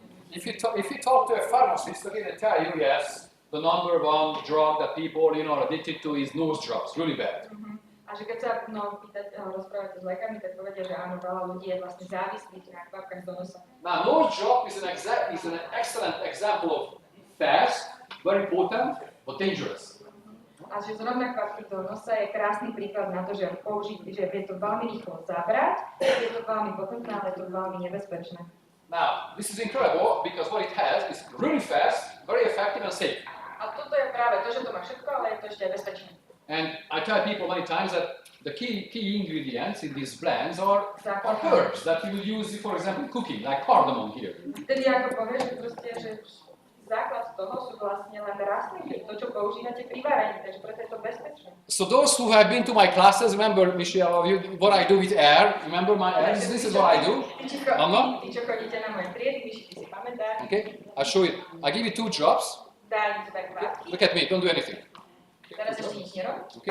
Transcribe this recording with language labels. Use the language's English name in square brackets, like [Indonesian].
[English] If you talk to a pharmacist, they're going to tell you, yes, the number one drug that people are addicted to is nose drops, really bad. [Slovak] A že keď sa rozprávate s lekármi, tak povedia, že áno, veľa ľudí je vlastne závislých na kvapkách do nosa. [English] Now, nose drop is an excellent example of fast, very potent, but dangerous. [Slovak] A že zrovna kvapky do nosa je krásny príklad na to, že vie to veľmi rýchlo zabrať, je to veľmi potentné, ale je to veľmi nebezpečné. [English] Now, this is incredible because what it has is really fast, very effective and safe. [Slovak] A toto je práve to, že to má všetko, ale je to ešte aj bezpečné. [English] And I tell people many times that the key ingredients in these blends are herbs that you will use, for example, in cooking, like cardamom here. [Slovak] Vtedy ako povieš, že proste, že základ toho sú vlastne len rastliny, to, čo používate pri varení, takže preto je to bezpečné. [English] So those who have been to my classes, remember, Michelle, what I do with air? Remember my air? This is what I do. Anna? [Slovak] Tí, čo chodíte na moje triedy, Miši, ty si pamätáš. [English] Okay, I'll show you. I give you 2 drops. [Slovak] Daj mi to tak kvátky. [English] Look at me, don't do anything. [Slovak] Teraz ešte nič nerob. [English] Okay.